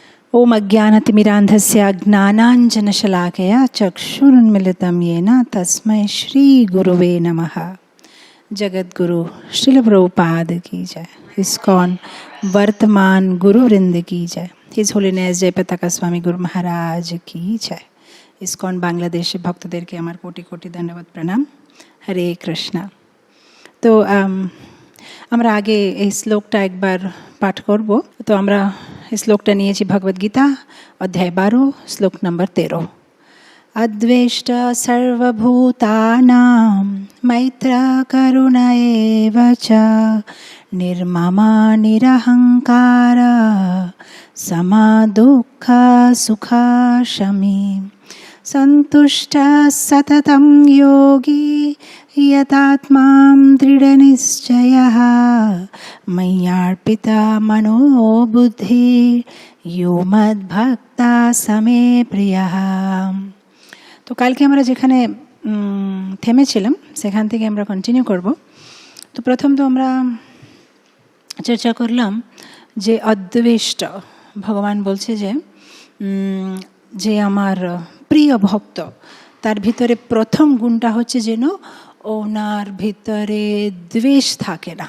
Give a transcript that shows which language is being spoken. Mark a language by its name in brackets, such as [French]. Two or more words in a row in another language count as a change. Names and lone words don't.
[Sanskrit] ओम अज्ञानतिमिरान्धस्य ज्ञानाञ्जनशलाकया चक्षुरुन्मिलितं येन तस्मै श्री गुरुवे नमः। [Hindi] जगद्गुरु श्रील प्रभुपाद की जय। इस्कॉन वर्तमान गुरुवृंद की जय। हिज होलिनेस जयपताका स्वामी गुरु महाराज की जय। [Bangla] ইসকন বাংলাদেশে ভক্তদেরকে আমার কোটি কোটি ধন্যবাদ প্রণাম। হরে কৃষ্ণ। তো আমরা আগে এই শ্লোকটা একবার পাঠ করব। তো আমরা এই শ্লোকটা নিয়েছি ভগবদ গীতা অধ্যায় 12 শ্লোক নম্বর 13। [Sanskrit] अद्वेष्ट सर्वभूतानां मैत्र करुण एव च निर्ममा निरहंकार समा दुःख सुखा शमी सन्तुष्ट सततं योगी यतात्मां दृढनिश्चयः मय्यार्पिता मनो बुद्धि यो मद्भक्ता समे प्रियः। [Bangla] তো কালকে আমরা যেখানে থেমেছিলাম সেখান থেকে আমরা কন্টিনিউ করব। তো প্রথম তো আমরা চর্চা করলাম যে অদ্বেষ্ট ভগবান বলছে যে আমার প্রিয় ভক্ত তার ভিতরে প্রথম গুণটা হচ্ছে যেন ওনার ভিতরে দ্বেষ থাকে না।